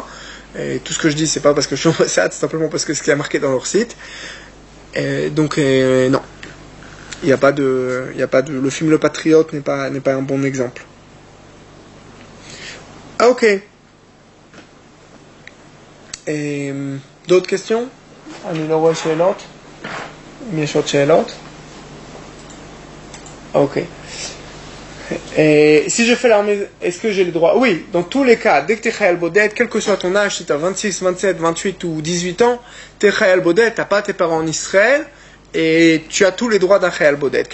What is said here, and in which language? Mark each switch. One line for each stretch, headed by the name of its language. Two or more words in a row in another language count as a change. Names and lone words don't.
French: Et tout ce que je dis, c'est pas parce que je suis au Mossad, c'est simplement parce que c'est ce qui est marqué dans leur site. Et donc, non. Il n'y a pas de, le film Le Patriote n'est pas un bon exemple. Ah, ok. Et d'autres questions?
Hebrew: אני לא רואה שאלות. אם יש עוד שאלות?
French: Ok. Et si je fais l'armée, est-ce que j'ai le droit? Oui, dans tous les cas, dès que tu es
Hebrew: חייל בודד,
French: quel que soit ton âge, si tu as 26, 27, 28 ou 18 ans, tu es
Hebrew: חייל בודד,
French: tu n'as pas tes parents en Israël, et tu as tous les droits d'un
Hebrew: חייל בודד.